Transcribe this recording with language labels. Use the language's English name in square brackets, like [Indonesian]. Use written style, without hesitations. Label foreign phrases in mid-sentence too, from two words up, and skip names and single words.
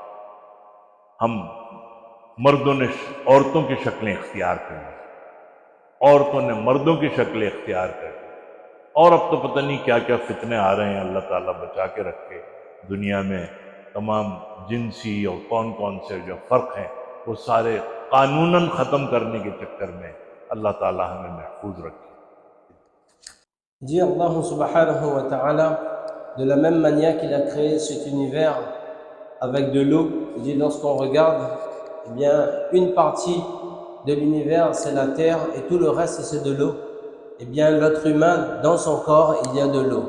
[Urdu] ہم مردوں نے عورتوں کی شکلیں اختیار کر لی، عورتوں نے مردوں کی شکلیں اختیار کر لی، اور اب تو پتا نہیں کیا کیا فتنے آ رہے ہیں. اللہ تعالیٰ بچا کے رکھے. دنیا میں تمام جنسی اور کون کون سے جو فرق ہیں وہ سارے قانوناً ختم کرنے کے چکر میں اللہ تعالیٰ ہمیں محفوظ رکھے. [French] Dit Allah [Arabic] سبحانه وتعالى, [French] de la même manière qu'il a créé cet univers avec de l'eau, il dit lorsqu'on regarde, eh bien, une partie de l'univers c'est la terre et tout le reste c'est de l'eau. Eh bien, l'être humain, dans son corps, il y a de l'eau.